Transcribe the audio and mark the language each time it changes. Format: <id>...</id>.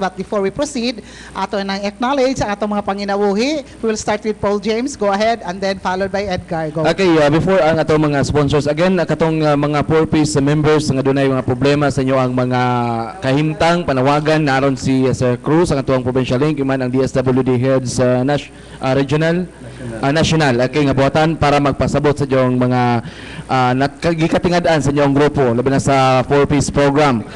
<en>But before we proceed,</en> <ceb>ato nang acknowledge ang atong mga panginawuhi.</ceb> <en>We will start with Paul James. Go ahead, and then followed by Edgar. Go.</en> <ceb>Okay, before ang atong mga sponsors, again, katong mga 4-piece members nga dunay mga problema sa inyo ang mga kahimtang panawagan naron si Sir Cruz ang atong provincial link man ang DSWD heads regional national okay nga buhatan para magpasabot sa inyong mga gikatingadaan sa inyong grupo labi na sa 4-piece program.</ceb>